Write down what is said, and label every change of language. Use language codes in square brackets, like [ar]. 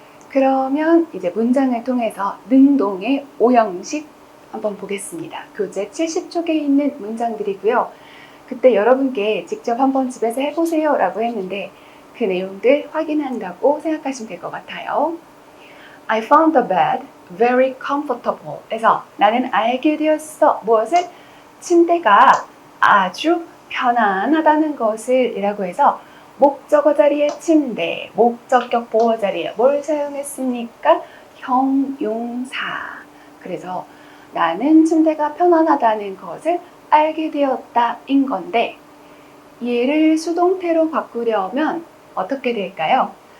[ko] 그러면 이제 문장을 통해서 능동의 오형식 한번 보겠습니다. 교재 70쪽에 있는 문장들이고요. 그때 여러분께 직접 한번 집에서 해보세요 라고 했는데 그 내용들 확인한다고 생각하시면 될 것 같아요. [en] I found the bed very comfortable. [ko] 그래서 나는 알게 되었어. 무엇을? 침대가 아주 편안하다는 것을 이라고 해서 목적어 자리에 침대, 목적격 보어 자리에 뭘 사용했습니까? 형용사. 그래서 나는 침대가 편안하다는 것을 알게 되었다 인 건데, 얘를 수동태로 바꾸려면 어떻게 될까요?